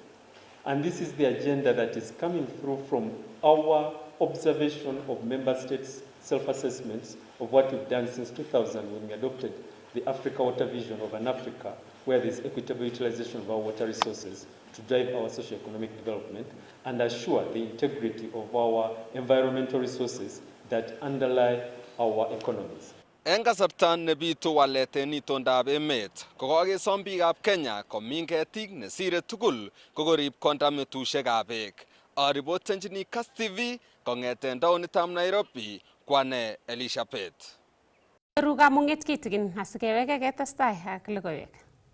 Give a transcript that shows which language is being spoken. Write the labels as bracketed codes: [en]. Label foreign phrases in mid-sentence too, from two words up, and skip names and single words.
[en] And this is the agenda that is coming through from our observation of member states' self-assessments of what we've done since 2000 when we adopted the Africa Water Vision of an Africa where there's equitable utilization of our water resources to drive our socio-economic development and assure the integrity of our environmental resources that underlie our economies. [kln] En kasarta nebitu walet en itondab emet, kokokesom biikab Kenya komin ketik nesire tugul kokorib kondamutusiekab beek. Aripotenjini KASS TV kong'eten taonitab Nairobi, kwane Elizabeth. Ru kamung'et kitigin asikeweke ketestai ak logoiwek.